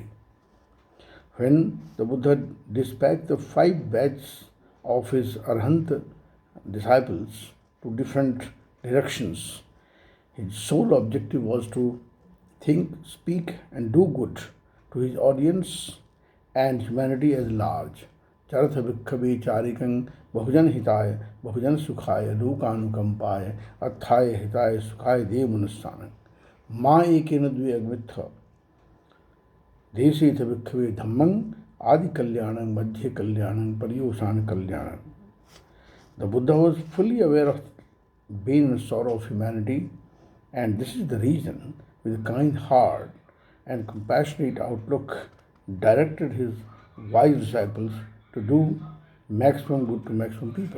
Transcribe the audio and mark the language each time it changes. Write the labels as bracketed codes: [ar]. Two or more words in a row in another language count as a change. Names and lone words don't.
[en] When the Buddha dispatched the 5 batches of his Arhant disciples to different directions, his sole objective was to think, speak, and do good to his audience and humanity as large. [pi] Charatha Bhikkhavi Charikang Bahujan Hitaya Bahujan Sukhaya Lokanukampaya Athaya Hitaya Sukhaya Devanusanang Ma Ekena Dve Agmitha Desitha Bhikkhavi Dhammang Adi Kalyanang Madhya Kalyanang Pariyosana Kalyanang. [en] The Buddha was fully aware of the pain and sorrow of humanity, and this is the reason, with a kind heart and compassionate outlook, directed his wise disciples to do maximum good to maximum people.